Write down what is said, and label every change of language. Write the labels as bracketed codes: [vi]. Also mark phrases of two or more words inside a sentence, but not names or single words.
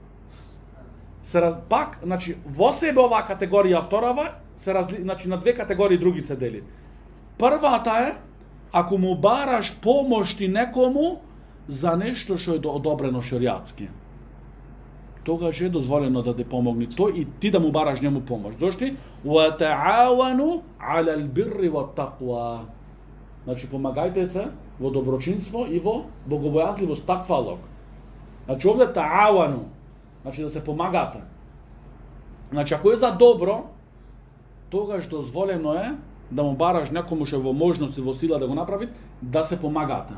[mk] Пак, значи, во себе оваа категорија вторава, значи на две категории други се дели. Првата е, ако му бараш помош ти некому за нешто што е одобрено шеријатски. Тогаш е дозволено да те помогне тој и ти да му бараш njemu помош. Зошто? [ar] وتعاونوا على البر والتقوى. [mk] Значи помагајте се во доброчинство и во богобојазливост, таквалог. Значи овде ta'awanu, значи да се помагате. Значи ако е за добро, тогаш дозволено е да му бараш некому што во можност и во сила да го направи, да се помагате.